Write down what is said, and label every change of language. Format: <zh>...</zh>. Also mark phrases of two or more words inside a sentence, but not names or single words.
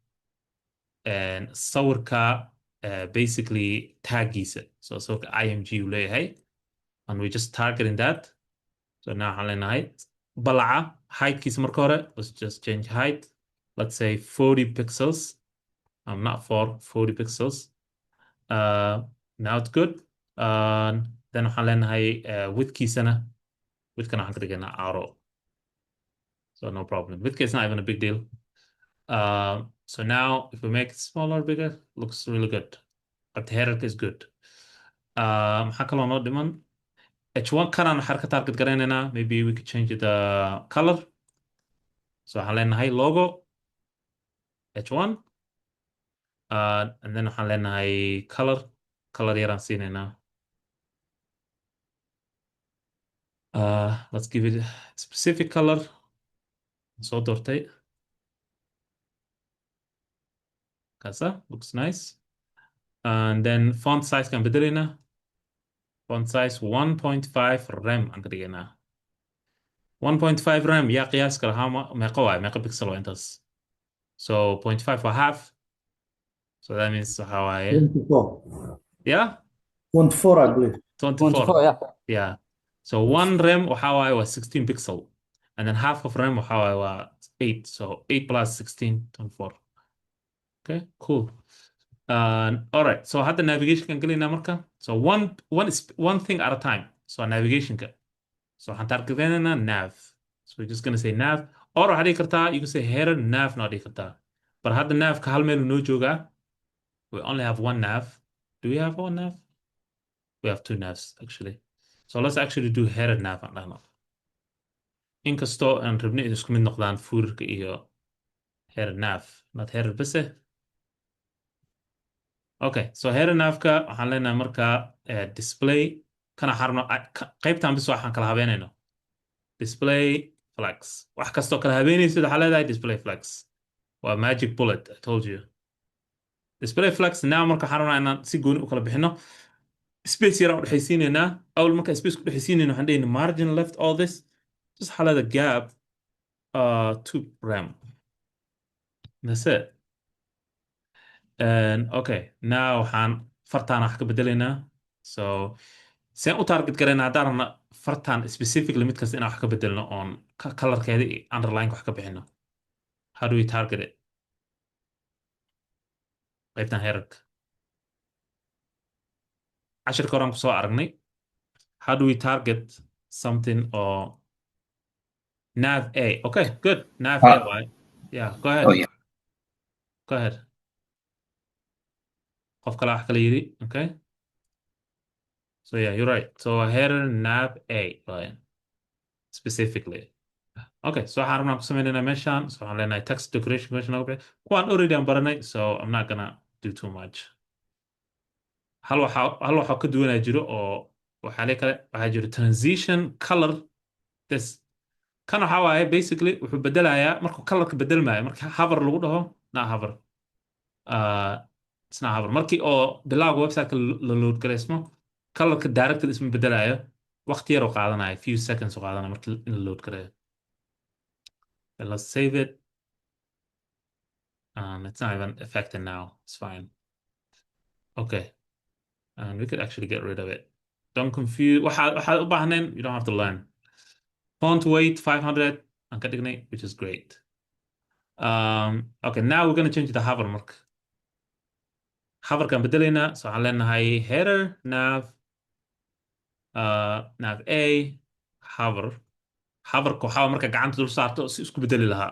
<so>sawirka basically taggiisa so sawirka img uu leeyahay</so> <en>and we just targeting that so now</en> <so>waxaan leenahay balaca heightkiisa marka hore</so> <en>let's just change height let's say 40 pixels not 40 pixels now it's good then</en> <so>waxaan leenahay widthkiisana widthkana waxaan ka dhigaynaa</so> <en>arrow so no problem. Width is not even a big deal. So now if we make it smaller, bigger, looks really good. But the header is good.</en> <so>maxaa kaloo noo dhiman h1 kanaan waxaan ka target garaynaynaa</so> <en>maybe we could change the color</en> <so>so waxaan leenahay logo h1</so> <en>and then</en> <so>waxaan leenahay color yaraan siinaynaa</so> <en>let's give it a specific color</en> <so>soo doortay kaasa</so> <en>looks nice and then font size</en> <so>kan bedelaynaa</so> <en>font size</en> <so>1.5 rem aan ka dhigaynaa 1.5 rem yaa qiyaaska lahaa meeqa waay meeqa pixel waa intaas so 0.5 waa half</so> <en>so that means</en> <so>waxa waaye</so> <en>24. yeah 24, I believe. 24 yeah. yeah so 1 rem</en> <so>waxa waaye waa</so> <en>16 pixel and then half of rem</en> <so>waxa waaye waa</so> <en>8 so 8 plus 16 24 okay cool all right</en> <so>so hadda navigation kan gelinaa marka so</so> <en>one thing at a time</en> <so>so navigation ka so waxaan targetinaynaa nav</so> <en>so we're just gonna say nav</en> <so>or waxaad dhigi kartaa</so> <en>you can say header nav</en> <so>na dhigi kartaa but hadda navka hal meel noo joogaa</so> <en>we only have one nav do we have one nav we have two navs actually so let's actually do header nav</en> <so>aan dhahno inkastoo aan rabnay in isku mid noqdaan fuurka iyo header nav</so> <en>not header base</en> <so>okay so header navka waxaan leenahay marka display kana xarno qaybtan bis waxaan kala habeenayno display flags wax kastoo kala habeenaysid waxaa leedahay display flags waa</so> <en>magic bullet I told you display flags now</en> <so>marka waxaan rabnaa inaan si gooni u kala bixino space yaraan u dhexaysiinaynaa awal marka space ku dhexaysiinayno waxaan dhahayna</so> <en>margin left all this just</en> <so>waxaa leedahay gap 2 rem</so> <en>that's it and okay now</en> <so>waxaan fartaan wax ka bedelaynaa so seen u target garayna haddaan rabna fartan specifically mid kasta inaan wax ka bedelno oon colorkeeda iyo underline wax ka bixino.</so> <en>How do we target it?</en> <so>qaybtan heerarka cashirka horaan kusoo aragnay.</so> <en>How do we target something or nav A? Okay, good. Nav A, right? Yeah, go ahead. Oh, yeah. Go ahead.</en> <so>qof kale wax kale yiri.</so> <en>Okay. So yeah, you're right. So header nav A, right? Specifically. Okay, so</en> <so>waxaan rabnaa ku sameynayna meeshaan. So waxaan leenahay text decoration meeshaan ugu bixi. Kuwaan already aan baranay,</so> <en>so I'm not gonna do too much.</en> <so>hal waxa ka duwanaa jiro oo waxaa jiro transition color. This kan waxa waaye basically wuxuu bedelayaa markuu colorka bedelmaayo marka hover lagu dhaho hover.</so> <en>uh, it's not hover</en> <so>markii oo bilowga website-ka la load gareysmo colorka directly isma bedelayo waqti yar oo qaadanaya</so> <en>few seconds</en> <so>oo qaadanaya markii in la load gareeyo.</so> <en>And let's save it. It's not even affected now. It's fine. Okay. And we could actually get rid of it. Don't confuse.</en> <so>waxaad u baahnayn,</so> <en>you don't have to learn.</en> <so>Font weight 500 aan ka dhignay,</so> <en>which is great. Okay, now we're going to change the hover mark.</en> <so>Hoverkaan bedelaynaa, so waxaan leenahay header nav A hover. Hoverka waxaa marka gacanta dul saarto si isku bedeli lahaa.</so>